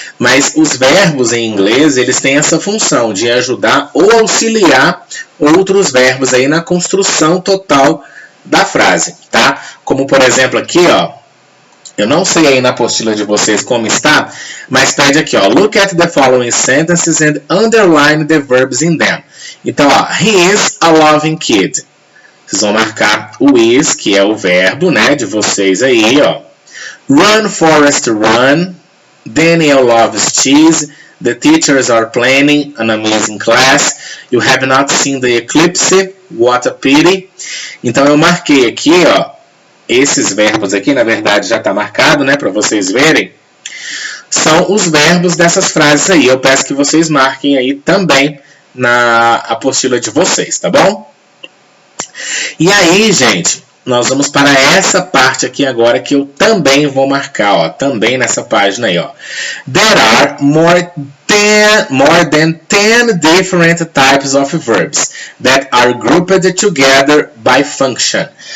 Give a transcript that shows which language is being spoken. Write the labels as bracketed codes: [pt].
[pt] Mas os verbos em inglês, eles têm essa função de ajudar ou auxiliar outros verbos aí na construção total da frase, tá? Como, por exemplo, aqui, ó, eu não sei aí na apostila de vocês como está, mas pede aqui, ó, [en] look at the following sentences and underline the verbs in them. [pt] Então, ó, [en] he is a loving kid. [pt] Vocês vão marcar o is, que é o verbo, né, de vocês aí, ó. [en] Run, Forrest, run. Daniel loves cheese. The teachers are planning an amazing class. You have not seen the eclipse. What a pity. [pt] Então, eu marquei aqui, ó, esses verbos aqui, na verdade, já está marcado, né, para vocês verem. São os verbos dessas frases aí. Eu peço que vocês marquem aí também na apostila de vocês, tá bom? E aí, gente, nós vamos para essa parte aqui agora que eu também vou marcar, ó, também nessa página aí, ó. [en] There are more than 10 different types of verbs that are grouped together by function.